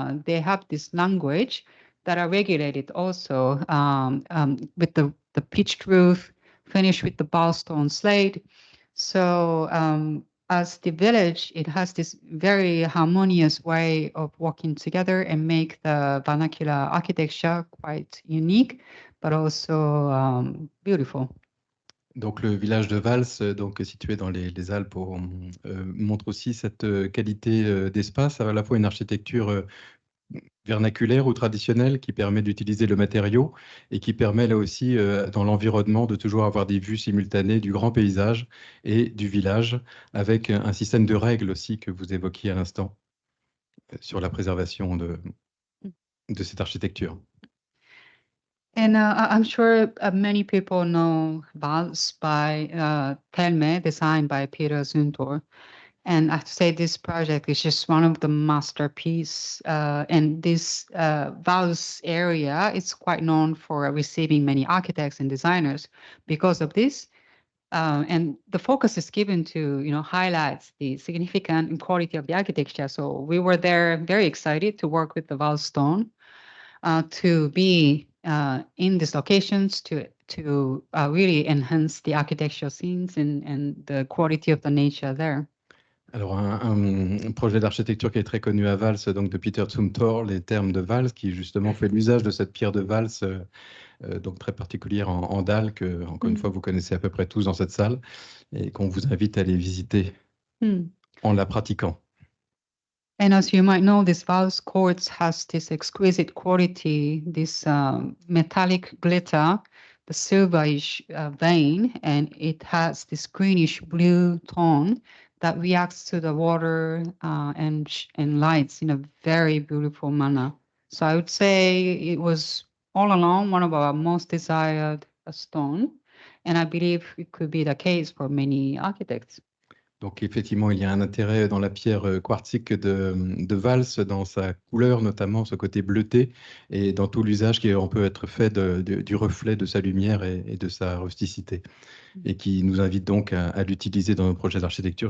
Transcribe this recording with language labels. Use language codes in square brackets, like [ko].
[en] They have this language that are regulated also with the pitched roof, finished with the ballstone slate. So as the village, it has this very harmonious way of working together and make the vernacular architecture quite unique, but also beautiful. [fr] Donc le village de Vals, donc situé dans les Alpes, montre aussi cette qualité d'espace, à la fois une architecture vernaculaire ou traditionnelle qui permet d'utiliser le matériau et qui permet là aussi dans l'environnement de toujours avoir des vues simultanées du grand paysage et du village, avec un système de règles aussi que vous évoquiez à l'instant sur la préservation de cette architecture. [en] And I'm sure many people know Vals by Telme, designed by Peter Zumthor. And I have to say this project is just one of the masterpiece. And this Vals area is quite known for receiving many architects and designers because of this. And the focus is given to, highlight the significant quality of the architecture. So we were there very excited to work with the Vals stone to be in these locations to really enhance the architectural scenes and the quality of the nature there. [fr] Alors, un projet d'architecture qui est très connu à Vals, donc de Peter Zumthor, les termes de Vals, qui justement fait l'usage de cette pierre de Vals, donc très particulière en dalle, que, encore une fois, vous connaissez à peu près tous dans cette salle, et qu'on vous invite à aller visiter en la pratiquant. [en] And as you might know, this Vals quartz has this exquisite quality, this metallic glitter, the silverish vein, and it has this greenish blue tone that reacts to the water and lights in a very beautiful manner. So I would say it was all along one of our most desired stone, and I believe it could be the case for many architects. [fr] Donc effectivement, il y a un intérêt dans la pierre quartzique de Vals, dans sa couleur notamment, ce côté bleuté, et dans tout l'usage qui peut être fait du reflet de sa lumière et de sa rusticité, et qui nous invite donc à l'utiliser dans nos projets d'architecture.